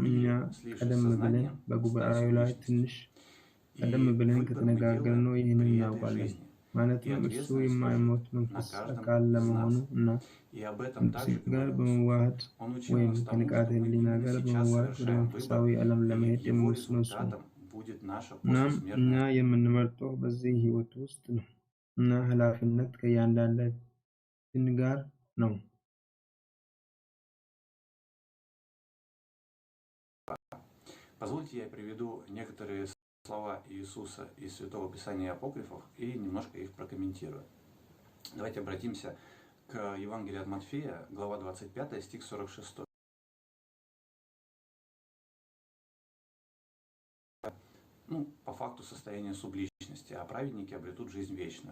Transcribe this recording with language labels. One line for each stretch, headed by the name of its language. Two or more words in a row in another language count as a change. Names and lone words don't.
Amharic: እኛ ቀደም ብለን በጉባኤው ላይ ትንሽ ቀደም ብለን ከተነጋገርነው ይህንን እናውቃለን። ማለትም እርሱ የማይሞት መንፈስ አካል ለመሆኑ እና ከነፍስ ጋር በመዋሃድ ወይም ከንቃተ ህሊና ጋር በመዋሃድ ወደ መንፈሳዊ ዓለም ለመሄድ የሚወስነው እሱ ነው። እናም እኛ የምንመርጠው በዚህ ህይወት ውስጥ ነው እና ኃላፊነት ከእያንዳንዳችን ጋር ነው።
Russian: Позвольте, я приведу некоторые слова Иисуса из Святого Писания и апокрифов и немножко их прокомментирую. Давайте обратимся к Евангелию от Матфея, глава 25, стих 46. По факту состояния субличности, а праведники обретут жизнь вечную.